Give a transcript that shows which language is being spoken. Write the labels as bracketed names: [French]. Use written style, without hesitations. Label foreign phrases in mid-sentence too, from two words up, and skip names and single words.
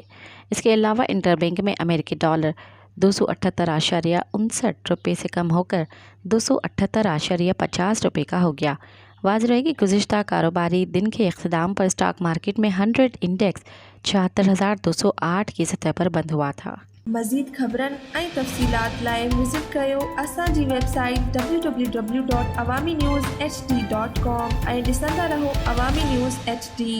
[Urdu] اس کے علاوہ انٹر بینک میں امریکی ڈالر 278.59 روپے سے کم ہو کر 278.50 روپے کا ہو گیا۔ واضح رہے کہ گزشتہ کاروباری دن کے اختتام پر اسٹاک مارکیٹ میں 100 انڈیکس 76,208 کی سطح پر بند ہوا تھا۔ [Sindhi] مزید خبرن ऐं तफ़सीलात लाइ विज़िट कयो असांजी वेबसाइट www.awamiNewsHD.com ऐं ॾिसंदा रहो अवामी न्यूज़ HD।